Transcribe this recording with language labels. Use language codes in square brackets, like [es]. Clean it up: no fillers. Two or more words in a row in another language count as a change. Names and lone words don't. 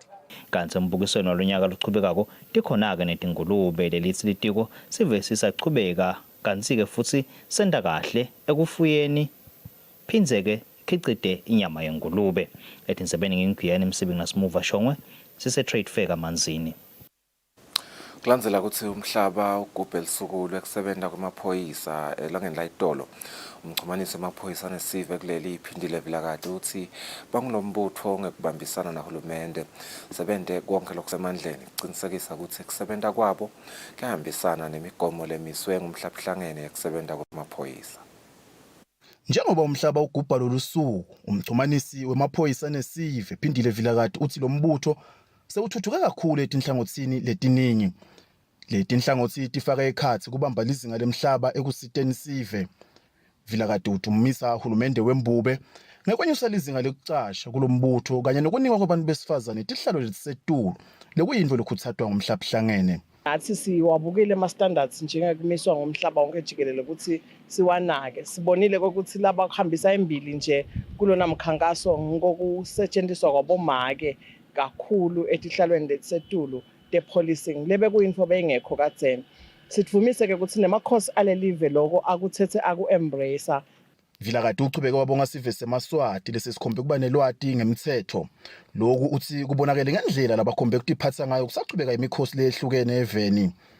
[ss] Kanti embukisweni walonyaka luchubekako tikhona-ke netingulube lelithi litiko sive sisachubeka kanti-ke futhi senda kahle ekufuyeni phindze-ke khicite inyama yengulube etinsebeni ngingigiyani Msibingi Nasimuva Shongwe sise- [en] trade fair [ss] kaManzini. Kulandzela ukuthi umhlaba ugubhe elisuku lwekusebenza kwamaphoyisa elangeni la itolo umchumanisi wamaphoyisa anesive kuleli iphindile vilakade uthi bangulombutho ngekubambisana nahulumende sebente konke lokusemandleni kuqinisekisa ukuthi kusebenza kwabo kuyahambisana nemigomo lemiswe ngumhlabuhlangene ekusebenza kwamaphoyisa. Njengoba umhlaba ugubha lolusuku umchumanisi wemaphoyisa anesive iphindile vilakade uthi lo mbutho sewuthuthuke kakhulu etinhlangothini letiningi. Letinhlangothi tifaka ekhathi kubamba lizinga lemhlaba ekusiteni sive. Vilakade uthumisa uhulumende wembube ngekwenyusa lizinga lokucasha kulombutho kanye nokunikwa kwabantu besifazane tihlalo letisetulu lekuyinto lokuthathwa ngumhlabuhlangene. Nathi siwabukile ama-standards njengekumiswa ngomhlaba wonke jikelele ukuthi siwanake. Sibonile ukuthi laba kuhambisa embili nje kulona mkhankaso ngokusetshenziswa kwabomake kakhulu etihlalweni letisetulu te-policing lebe kuyinto bengekho kadzeni. Sitvumise-ke ukuthi nemakhosi alelive loko akuthethe aku-embrace. Vilakade uchubeke wabonga sive seMaswati lesesikhombe kuba nelwati ngemthetho. Lokhu uthi kubonakele ngendlela labakhombe kutiphatsa ngayo kusachubeka imikhosi lehlukene eveni.